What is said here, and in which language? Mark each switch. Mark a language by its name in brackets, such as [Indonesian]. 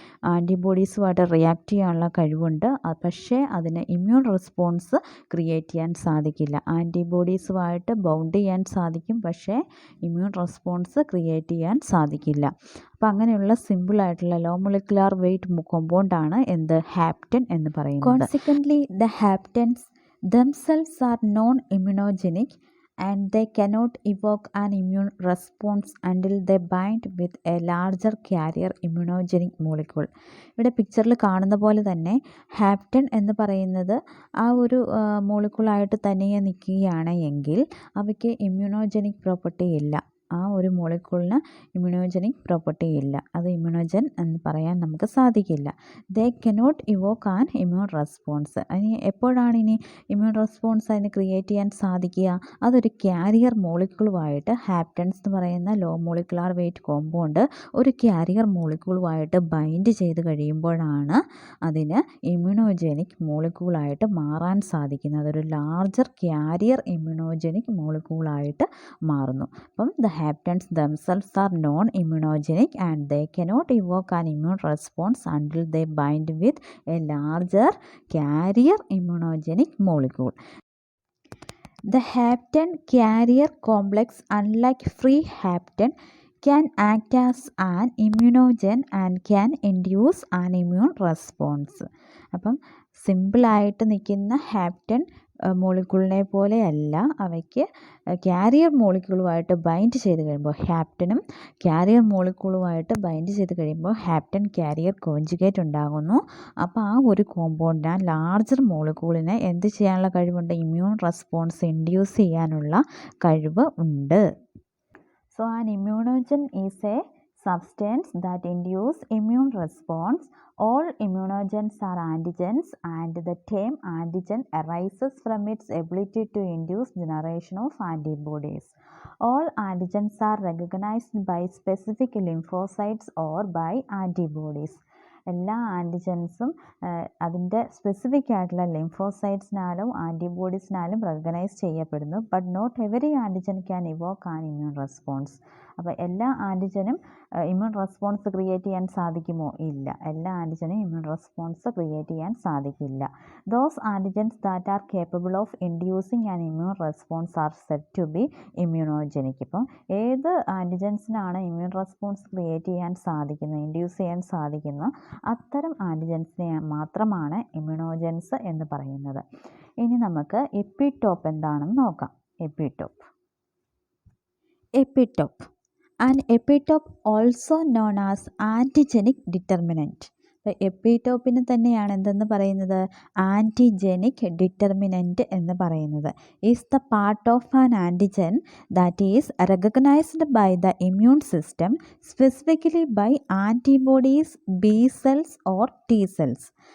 [Malayalam] ആൻറ്റിബോഡീസുമായിട്ട് react ചെയ്യാനുള്ള കഴിവുണ്ട്. പക്ഷേ അതിന് ഇമ്മ്യൂൺ റെസ്പോൺസ് ക്രിയേറ്റ് ചെയ്യാൻ സാധിക്കില്ല. ആൻറ്റിബോഡീസുമായിട്ട് ബൗണ്ട് ചെയ്യാൻ സാധിക്കും, പക്ഷേ ഇമ്മ്യൂൺ റെസ്പോൺസ് ക്രിയേറ്റ് ചെയ്യാൻ സാധിക്കില്ല. അപ്പോൾ അങ്ങനെയുള്ള സിമ്പിളായിട്ടുള്ള ലോ മോളിക്കുലാർ വെയ്റ്റ് കോമ്പൗണ്ടാണ് എന്ത്? ഹാപ്റ്റൻ എന്ന് പറയുന്നത്. [English] Consequently the haptens themselves are non-immunogenic and they cannot evoke an immune response until they bind with a larger carrier immunogenic molecule. [Malayalam] ഇവിടെ പിക്ചറിൽ കാണുന്ന പോലെ തന്നെ ഹാപ്റ്റൻ എന്ന് പറയുന്നത് ആ ഒരു മോളിക്യൂളായിട്ട് തനിയെ നിൽക്കുകയാണ് എങ്കിൽ അവയ്ക്ക് ഇമ്മ്യൂണോജനിക് പ്രോപ്പർട്ടി ഇല്ല. ആ ഒരു മോളിക്യൂളിന് ഇമ്മ്യൂണോജനിക് പ്രോപ്പർട്ടി ഇല്ല, അത് ഇമ്മ്യൂണോജൻ എന്ന് പറയാൻ നമുക്ക് സാധിക്കില്ല. [English] They cannot evoke an immune response. [Malayalam] അതിന് എപ്പോഴാണ് ഇനി ഇമ്മ്യൂൺ റെസ്പോൺസ് അതിന് ക്രിയേറ്റ് ചെയ്യാൻ സാധിക്കുക? അതൊരു ക്യാരിയർ മോളിക്യൂളുമായിട്ട് ഹാപ്റ്റൻസ് എന്ന് പറയുന്ന ലോ മോളിക്കുലാർ വെയിറ്റ് കോമ്പൗണ്ട് ഒരു ക്യാരിയർ മോളിക്യൂളുമായിട്ട് ബൈൻഡ് ചെയ്ത് കഴിയുമ്പോഴാണ് അതിന് ഇമ്മ്യൂണോജനിക് മോളിക്യൂളായിട്ട് മാറാൻ സാധിക്കുന്നത്. അതൊരു ലാർജർ ക്യാരിയർ ഇമ്മ്യൂണോജനിക് മോളിക്യൂളായിട്ട് മാറുന്നു. [English] അപ്പം the haptens themselves are non immunogenic and they cannot evoke an immune response until they bind with a larger carrier immunogenic molecule. The hapten carrier complex, unlike free hapten, can act as an immunogen and can induce an immune response. [Malayalam] അപ്പം സിമ്പിളായിട്ട് നിൽക്കുന്ന ഹാപ്റ്റൻ മോളിക്യൂളിനെ പോലെയല്ല, അവയ്ക്ക് carrier മോളിക്യൂളുമായിട്ട് bind ചെയ്ത് കഴിയുമ്പോൾ, ഹാപ്റ്റനും carrier മോളിക്യൂളുമായിട്ട് bind ചെയ്ത് കഴിയുമ്പോൾ ഹാപ്റ്റൻ carrier conjugate ഉണ്ടാകുന്നു. അപ്പോൾ ആ ഒരു കോമ്പൗണ്ടിന്, ആ ലാർജർ മോളിക്യൂളിനെ എന്ത് ചെയ്യാനുള്ള കഴിവുണ്ട്? ഇമ്മ്യൂൺ റെസ്പോൺസ് ഇൻഡ്യൂസ് ചെയ്യാനുള്ള കഴിവ് ഉണ്ട്. [English] So an immunogen is a substance that induce immune response. All immunogens are antigens and the term antigen arises from its ability to induce generation of antibodies. All antigens are recognized by specific lymphocytes or by antibodies. [Malayalam] എല്ലാ ആൻറ്റിജൻസും അതിൻ്റെ specific ആയിട്ടുള്ള ലിംഫോസൈറ്റ്സിനാലും ആൻറ്റിബോഡീസിനാലും recognise ചെയ്യപ്പെടുന്നു. [English] But not every antigen can evoke an immune response. [Malayalam] അപ്പോൾ എല്ലാ ആൻറ്റിജനും immune response create ചെയ്യാൻ സാധിക്കുമോ? ഇല്ല, എല്ലാ ആൻറ്റിജനും ഇമ്മ്യൂൺ റെസ്പോൺസ് ക്രിയേറ്റ് ചെയ്യാൻ സാധിക്കില്ല. [English] Those antigens that are capable of inducing an immune response are said to be immunogenic. [Malayalam] ഇപ്പം ഏത് ആൻറ്റിജൻസിനാണ് ഇമ്മ്യൂൺ റെസ്പോൺസ് ക്രിയേറ്റ് ചെയ്യാൻ സാധിക്കുന്നത്, ഇൻഡ്യൂസ് ചെയ്യാൻ സാധിക്കുന്നത്, അത്തരം ആൻറ്റിജൻസിനെ മാത്രമാണ് ഇമ്മ്യൂണോജൻസ് എന്ന് പറയുന്നത്. ഇനി നമുക്ക് എപ്പിടോപ്പ് എന്താണെന്ന് നോക്കാം. [English] Epitope An epitope also known as antigenic determinant. [Malayalam] എപ്പിടോപ്പിന് തന്നെയാണ് എന്തെന്ന് പറയുന്നത്? ആൻറ്റിജനിക് ഡിറ്റർമിനൻറ്റ് എന്ന് പറയുന്നത്. [English] Is the part of an antigen that is recognised by the immune system, specifically by antibodies, B cells or T cells.